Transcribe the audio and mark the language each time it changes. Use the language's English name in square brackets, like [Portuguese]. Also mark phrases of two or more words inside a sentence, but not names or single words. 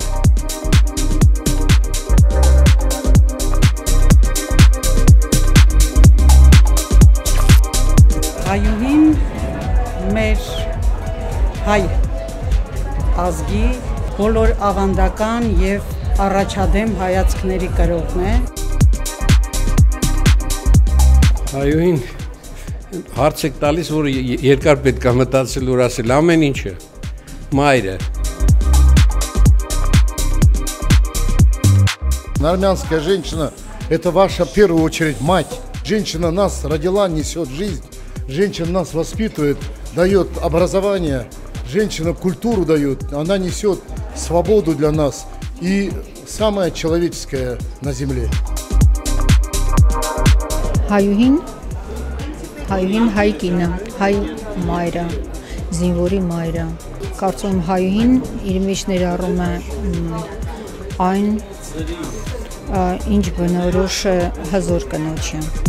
[Armenian] Հայուհին մեր հայ ազգի բոլոր ավանդական և առաջադեմ հայացքների կրողն է։ Հայուհին հարց եք տալիս, որ երկար պետք է մտածել ու ասել ամեն ինչը, մայրը։ [Russian] Армянская женщина – это ваша в первую очередь мать. Женщина нас родила, несет жизнь. Женщина нас воспитывает, дает образование. Женщина культуру дает. Она несет свободу для нас. И самое человеческое на земле. [Armenian] Հայուհին հայ կինը, հայ մայրը, զինվորի մայրը։ Կարծում եմ հայուհին իր մեջ ներառում է այն, ինչ բնորոշ է հզոր կնոջը։